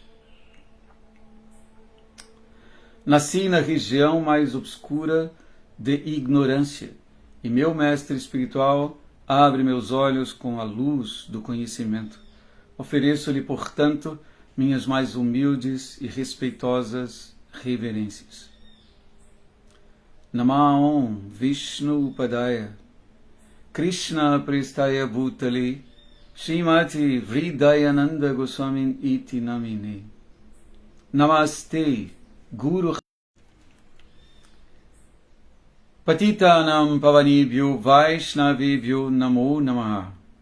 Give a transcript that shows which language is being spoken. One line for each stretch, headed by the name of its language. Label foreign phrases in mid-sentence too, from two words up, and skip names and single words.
Portuguese: Nasci na região mais obscura de ignorância, e meu mestre espiritual abre meus olhos com a luz do conhecimento. Ofereço-lhe, portanto, minhas mais humildes e respeitosas reverências.
Sanskrit: नमः ॐ विष्णु पादाय कृष्ण प्रेष्ठाय भूतले श्रीमति वृन्दावनानन्द गोस्वामी इति नामिने. नमस्ते गुरु पतितानां पावनेभ्यो वैष्णवेभ्यो नमो नमः.